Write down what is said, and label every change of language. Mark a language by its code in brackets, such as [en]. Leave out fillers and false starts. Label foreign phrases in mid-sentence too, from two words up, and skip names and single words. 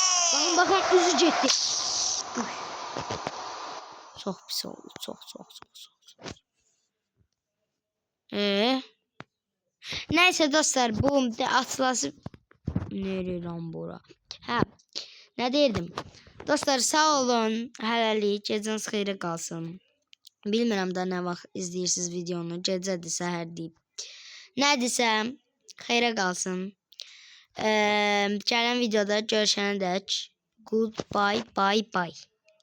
[az] Bakın üzü getdi. Çox pis oldu. Çox. [tr] Neyse dostlar, bu de atılası nereye lan bura? Ha, ne derdim? [az] Dostlar sağ olun. Hələlik gecəniz xeyrə qalsın. Bilmirəm də nə vaxt izləyirsiniz videonu. Gecədir, səhər deyib. Nədirsə, xeyrə qalsın. Gələn videoda görüşənədək [en] goodbye, bye bye.